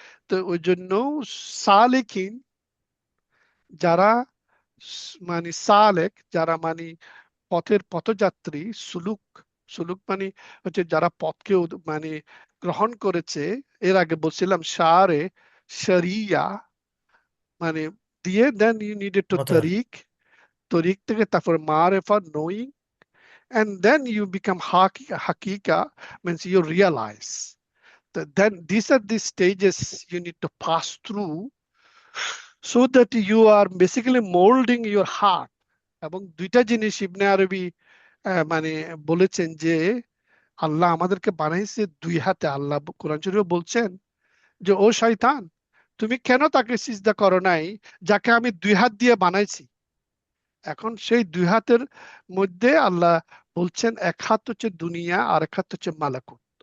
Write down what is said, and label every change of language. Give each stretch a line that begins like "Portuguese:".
Bangla: তো ওই জন্য সালেকিন, যারা মানে সালেক, যারা মানে পথের পথযাত্রী, সুলুক, সুলুক মানে হচ্ছে যারা পথকে মানে গ্রহণ করেছে। এর আগে বলছিলাম শারে, শরিয়া মানে দিয়ে,
English: then you needed to
Bangla: পথ। তরিক, তরিক থেকে তারপর মারেফা,
English: Knowing, and then you become hakika, means you realize that then these are the stages you need to pass through, so that you are basically molding your heart.
Bangla: এবং দুইটা জিনিস ইবনে আরবি মানে বলেছেন যে আল্লাহ আমাদেরকে বানাইছে দুই হাতে। আল্লাহ কোরআন শরীফে বলছেন যে ও শয়তান, তুমি কেন তাকে সিজদা করো নাই যাকে আমি দুই হাত দিয়ে বানাইছি। এখন সেই দুই হাতের মধ্যে আল্লাহ বলছেন, এক হাত হচ্ছে দুনিয়া আর এক হাত হচ্ছে মালাকুত।